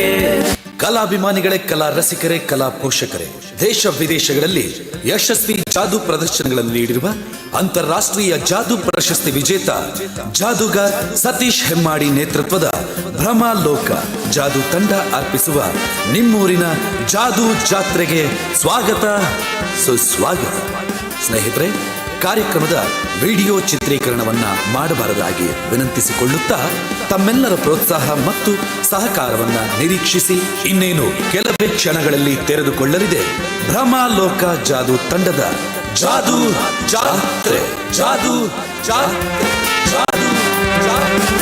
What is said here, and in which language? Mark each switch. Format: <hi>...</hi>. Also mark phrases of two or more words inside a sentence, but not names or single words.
<kn>ಕಲಾಭಿಮಾನಿಗಳೇ, ಕಲಾ ರಸಿಕರೇ, ಕಲಾ ಪೋಷಕರೇ, ದೇಶ ವಿದೇಶಗಳಲ್ಲಿ ಯಶಸ್ವಿ ಜಾದು ಪ್ರದರ್ಶನಗಳನ್ನು ನೀಡಿರುವ ಅಂತಾರಾಷ್ಟ್ರೀಯ ಜಾದು ಪ್ರಶಸ್ತಿ ವಿಜೇತ ಜಾದೂಗಾರ್ ಸತೀಶ್ ಹೆಮ್ಮಾಡಿ ನೇತೃತ್ವದ ಭ್ರಮಾಲೋಕ ಜಾದು ತಂಡ ಅರ್ಪಿಸುವ ನಿಮ್ಮೂರಿನ ಜಾದು ಜಾತ್ರೆಗೆ ಸ್ವಾಗತ ಸುಸ್ವಾಗತ. ಸ್ನೇಹಿತರೆ, ಕಾರ್ಯಕ್ರಮದ ವಿಡಿಯೋ ಚಿತ್ರೀಕರಣವನ್ನ ಮಾಡಬಾರದಾಗಿ ವಿನಂತಿಸಿಕೊಳ್ಳುತ್ತಾ ತಮ್ಮೆಲ್ಲರ ಪ್ರೋತ್ಸಾಹ ಮತ್ತು ಸಹಕಾರವನ್ನ ನಿರೀಕ್ಷಿಸಿ ಇನ್ನೇನು ಕೆಲವೇ ಕ್ಷಣಗಳಲ್ಲಿ ತೆರೆದುಕೊಳ್ಳಲಿದೆ ಭ್ರಮಾಲೋಕ ಜಾದು ತಂಡದ ಜಾದು ಜಾತ್ರೆ. ಜಾದು ಜಾತ್ರೆ, ಜಾದು ಜಾತ್ರೆ.</kn>